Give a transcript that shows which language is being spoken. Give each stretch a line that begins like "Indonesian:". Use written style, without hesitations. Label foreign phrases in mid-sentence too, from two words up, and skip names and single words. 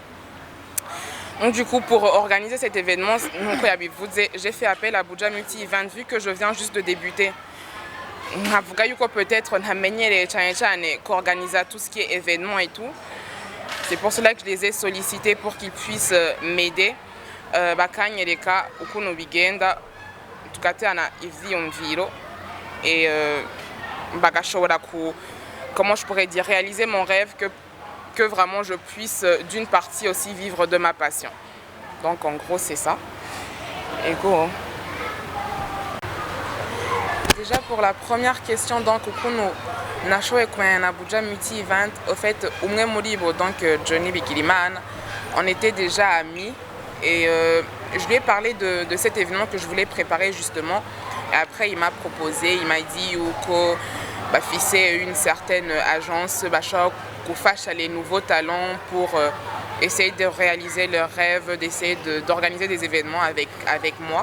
French: Donc du coup pour organiser cet événement, j'ai fait appel à Buja Multi Event vu que je viens juste de débuter. Peut-être qu'organiser tout ce qui est événement et tout. C'est pour cela que je les ai sollicités pour qu'ils puissent m'aider.
Rundi: Bakanyereka ukuntu bigenda tugatana ivyiyumviro
French: et bagashobora comment je pourrais dire réaliser mon rêve que vraiment je puisse d'une partie aussi vivre de ma passion. Donc en gros c'est ça. Et go. Déjà pour la première question donc
Rundi: ukuntu nashoboye kumenya na
French: Buja Multi Event au fait
Rundi: umwe muri bo
French: donc Johnny Bigirimana on était déjà amis. Et je lui ai parlé de cet événement que je voulais préparer justement. Et après, il m'a proposé, il m'a dit que c'est une certaine agence qui fasse les nouveaux talents pour essayer de réaliser leurs rêves, d'essayer d'organiser des événements avec moi.